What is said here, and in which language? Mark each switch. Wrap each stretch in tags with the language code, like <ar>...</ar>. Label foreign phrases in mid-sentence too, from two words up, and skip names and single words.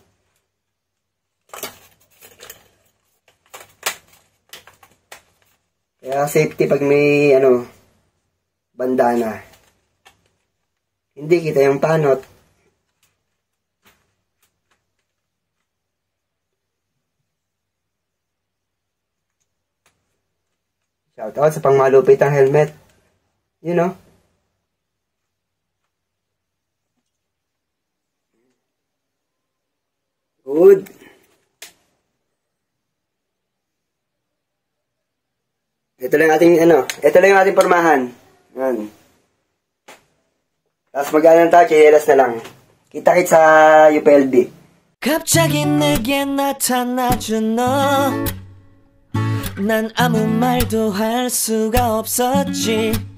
<tl>Kaya safety pag may bandana. Hindi kita yung panot. Shout out sa pangmalupit ang helmet.</tl> <en>You know. Good.</en> <tl>Ito lang ating ito lang yung ating pormahan. Yan. Tapos mag-anan tayo, chinelas na lang. Kita-kit sa UPLB.</tl> <ko>갑자기 내게 나타나준 너, 난 아무 말도 할 수가 없었지.</ko>